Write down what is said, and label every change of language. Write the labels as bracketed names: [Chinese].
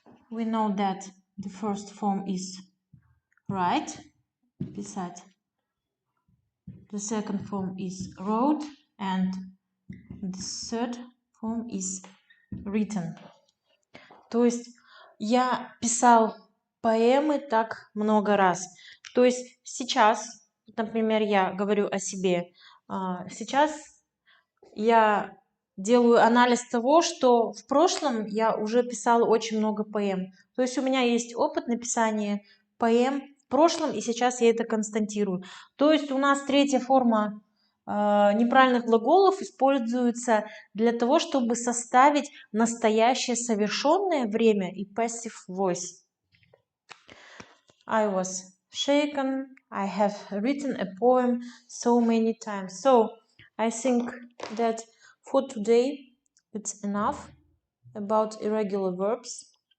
[English] We know that the first form is write, писать. The second form is wrote, and the third form is written. [Russian] То есть я писал поэмы так много раз. То есть сейчас, например, я говорю о себе, сейчас я делаю анализ того, что в прошлом я уже писала очень много поэм. То есть у меня есть опыт написания поэм в прошлом, и сейчас я это констатирую. То есть у нас третья форма неправильных глаголов используется для того, чтобы составить настоящее совершенное время и passive voice. [English] I was shaken. I have written a poem so many times. So I think that for today it's enough about irregular verbs.